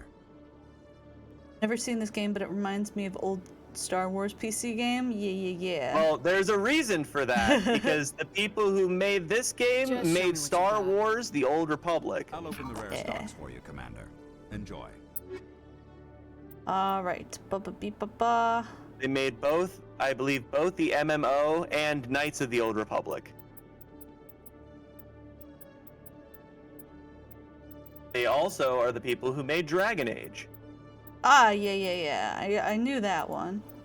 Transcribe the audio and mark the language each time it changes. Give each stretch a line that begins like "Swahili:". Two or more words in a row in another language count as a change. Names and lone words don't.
English: Never seen this game, but it reminds me of old Star Wars PC game. Yeah. Well, there's a reason for that because the people who made this game Just show me made what you Star got. Wars: The Old Republic. I'll open the rare stocks for you, Commander. Enjoy. Alright. Ba-ba-beep-ba-ba. They made both, I believe, both the MMO and Knights of the Old Republic. They also are the people who made Dragon Age. Ah, yeah. I knew that one.